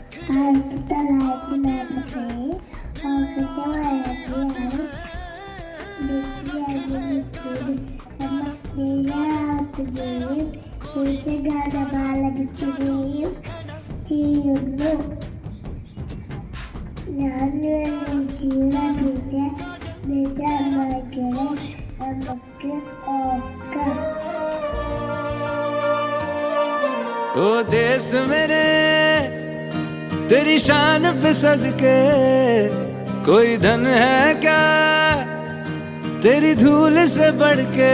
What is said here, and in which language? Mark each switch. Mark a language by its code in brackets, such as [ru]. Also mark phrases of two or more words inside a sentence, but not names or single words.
[ml] 1947 ഓഗസ്റ്റ് 13 ദേശഗാനമാലപിക്കുകയും ചെയ്യുന്നു. ഞാൻ ജീവിതത്തിന്റെ ദേശാഭിമാനികളെ നമുക്ക് ഓർക്കാം. [hi] ओ देश मेरे तेरी शान पे सदके, कोई धन है क्या तेरी धूल से बढ़ के।